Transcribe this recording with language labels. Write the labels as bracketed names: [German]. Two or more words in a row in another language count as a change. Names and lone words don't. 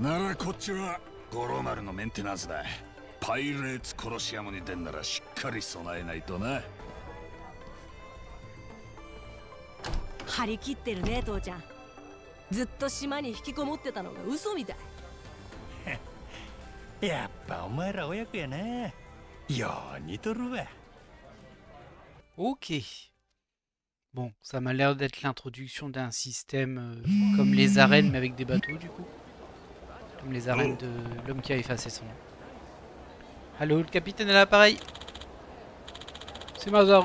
[Japanese] ならこっちは五郎丸のメンテナンスだ。パイレーツコロシアムに出んならしっかり備えないとな。張り切ってるね父ちゃん。ずっと島に引きこもってたのが嘘みたい。やっぱお前ら親子やな。よう似とるわ。 [French] Ok. Bon, ça m'a l'air d'être l'introduction d'un système comme les arènes, mais avec des bateaux, du coup. Comme les arènes de l'homme qui a effacé son nom. Allô, le capitaine à l'appareil. C'est Mazaru.